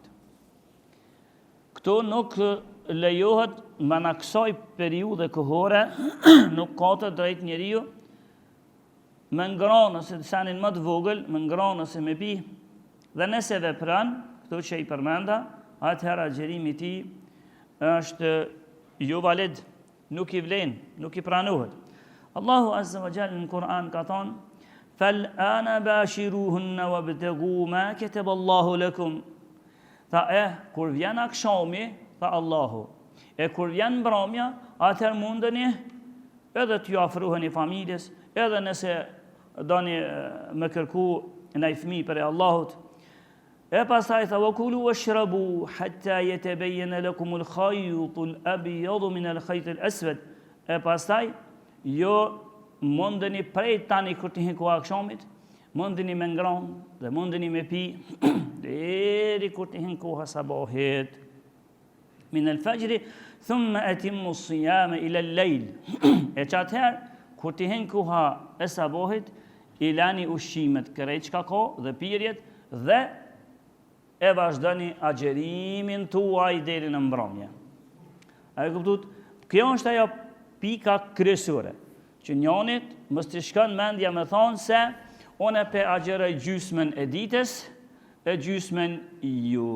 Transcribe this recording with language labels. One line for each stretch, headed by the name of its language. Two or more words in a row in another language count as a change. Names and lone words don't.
Albanian: Këto nuk lejohet me në kësaj periudhe kohore, nuk ka të drejt njeriu me ngronë ose sanin më të vogël, me ngronë ose me pi, dhe nëse vepran këto që i përmenda, atëherë agjerimi i tij është jo valid, nuk i vlen, nuk i pranohet.
Arabic: الله عز وجل
Albanian: në Kur'an ka thonë:
Arabic: "فالآن باشروهن وابتغوا ما كتب الله لكم."
Albanian: Tha kur vjen akshami, tha Allahu, e kur vjen mbrëmja, atëherë mundeni edhe t'ju afroheni familjes, edhe nëse doni me kërku ndaj fëmijë për Allahut. E pastaj tha
Arabic: وكلوا واشربوا حتى يتبين لكم الخيط الأبيض من الخيط الأسود.
Albanian: E pastaj jo mundeni prej tani kur të hiku akshamit, mundeni me ngron dhe mundeni me pi deri kur të hiku sabahit.
Arabic: من الفجر ثم أتموا الصيام إلى الليل.
Albanian: E çatëherë kur të hiku e sabahit ilani ushqimet kërrejt çka ka dhe pirjet dhe e vazhdoni agjerimin tuaj deri në mbrëmje. A e kuptuat? Kjo është ajo pika kryesore, që njonit mos t'i shkon mendja me thonë se unë pe agjeroj gjysmën e ditës e gjysmën ju.